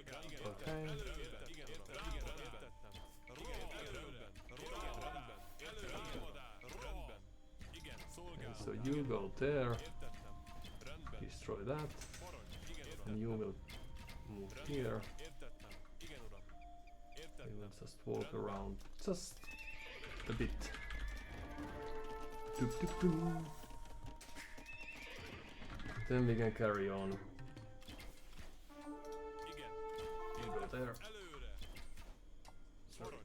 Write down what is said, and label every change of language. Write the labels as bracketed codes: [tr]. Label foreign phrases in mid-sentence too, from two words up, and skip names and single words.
[en] Okay. And so you go there, destroy that, and you will move here. [hu] Értettem. Igen, uram. [en] We [hu] Értettem. [en] will just walk around just a bit. Doop, doop, doop. Then we can carry on. [hu] Igen. [en] You go there. [hu] Előre. [en] It's very